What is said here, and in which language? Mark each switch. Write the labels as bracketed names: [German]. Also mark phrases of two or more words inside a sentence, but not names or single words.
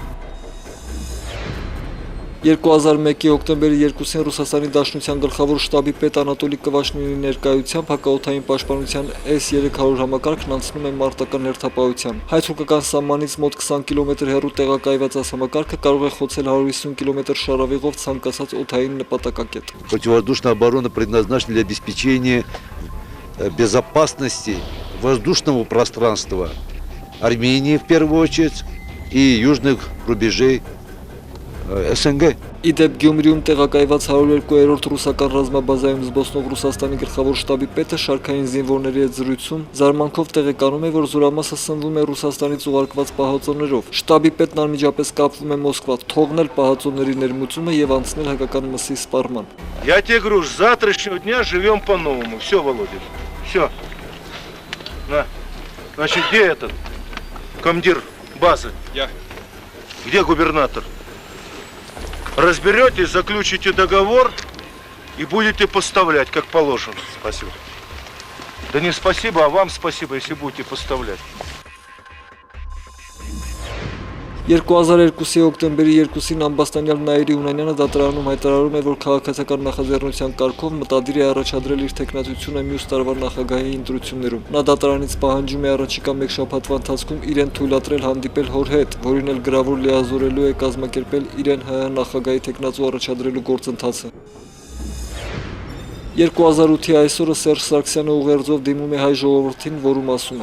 [Armenian] 2001-ի հոկտեմբերի 2-ին Ռուսաստանի Դաշնության գլխավոր շտաբի պետ Անատոլի Կվաշնինի ներկայությամբ հակաօդային պաշտպանության S-300 համակարգն անցնում է մարտական հերթապահության։ Հայ-թուրքական սահմանից մոտ 20 կիլոմետր հեռու տեղակայված այս համակարգը կարող է խոցել 150 կիլոմետր շարավիղով ցանկացած օդային նպատակակետ։ [Russian] Противовоздушная оборона предназначена для обеспечения безопасности воздушного пространства Армении в первую очередь и южных рубежей ՍՆԳ։ [Armenian] Իդեպ Գյումրիում տեղակայված 102-րդ ռուսական ռազմաբազայում զբոսնող Ռուսաստանի գլխավոր շտաբի պետը շարքային զինվորների հետ զրույցում զարմանքով տեղեկանում է, որ զորամասը սնվում է Ռուսաստանից ուղարկված պահածոներով։ Շտաբի պետն անմիջապես կապվում է Մոսկվա, թողնել պահածոների ներմուծումը եւ անցնել հայկական մսի սպառման։ [Russian] Я тебе говорю, с завтрашнего дня живем по-новому. Все, Володя. Все. На. Значит, где этот командир базы? Я. Где губернатор? Разберетесь, заключите договор и будете поставлять, как положено. Спасибо. Да не спасибо, а вам спасибо, если будете поставлять. [Armenian] 2002-ի հոկտեմբերի 2-ին ամբաստանյալ Նաիրի Ունանյանը դատարանում հայտարարում է, որ քաղաքացիական նախաձեռնության կարգով մտադիր է առաջադրել իր թեկնածությունը մյուս տարվա նախագահի ընտրություններում։ Նա դատարանից պահանջում է առաջիկա մեկ շաբաթվա ընթացքում իրեն թույլատրել հանդիպել հոր հետ, որին էլ գրավոր լիազորելու է կազմակերպել իրեն ՀՀ նախագահի թեկնածու առաջադրելու գործընթացը։ 2008-ի այսօրը Սերժ Սարգսյանը ուղերձով դիմում է հայ ժողովրդին, որում ասում է.